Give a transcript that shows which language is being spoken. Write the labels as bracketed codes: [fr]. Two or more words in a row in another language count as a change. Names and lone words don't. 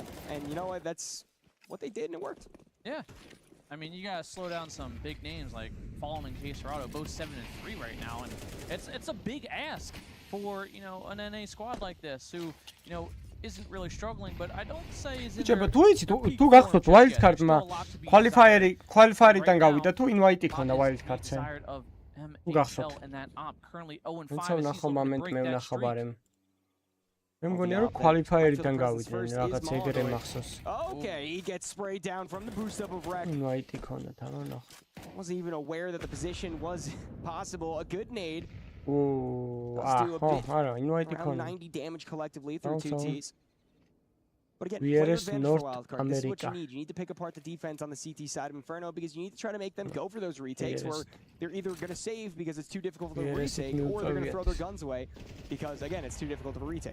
[en] And you know what? That's what they did, and it worked. Yeah. I mean, you got to slow down some big names like Fallen and Caserado, both 7-3 right now. And it's a big ask for, you know, an NA squad like this who, you know, isn't really struggling, but I don't say is in [ka] but თუ გახსოვთ Wildcard-მა qualifier-იდან გავიდა თუ invite იქონდა Wildcard-ზე. თუ გახსოვთ. თუმცა ნახო მომენტ მე ვნახავ მე მგონია რომ qualifier-იდან გავიდნენ რაღაც ეგრე მახსოვს. [en] Okay, he gets sprayed down from the boost up of Wreck. [ka] Invite იქონდა თან ნახო. [en] Wasn't even aware that the position was possible. A good nade. Around 90 damage collectively through 2 Ts. But again, player advantage for Wildcard. This is what you need. You need to pick apart the defense on the CT side of Inferno because you need to try to make them go for those retakes where they're either going to save because it's too difficult for them to retake, or they're going to throw their guns away because, again, it's too difficult to retake.